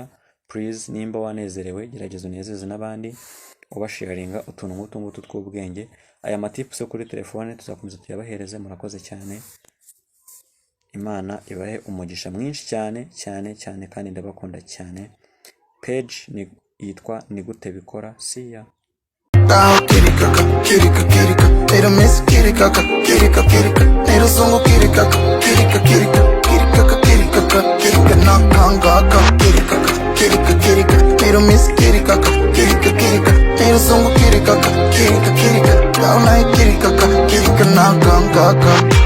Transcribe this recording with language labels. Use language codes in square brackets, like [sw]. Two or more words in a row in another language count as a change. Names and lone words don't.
[rw] Please nimba wanezerewe gerageza unezeze n'abandi, ubasharinga utuntu nk'utu tw'ubwenge. Aya matips yo kuri telefone tuzakomeza tuyabahereze. Murakoze cyane, Imana ibahe umugisha mwinshi cyane cyane cyane, kandi ndabakunda cyane. Page ni yitwa ni gute bikora. [en] See ya. Kirikaka, kirika, nero miss kirikaka, kirika, nero songo kirikaka, kirika nakangaka, kirika, nero miss kirikaka, nero songo kirikaka, kirika, down like kirikaka, nakangaka.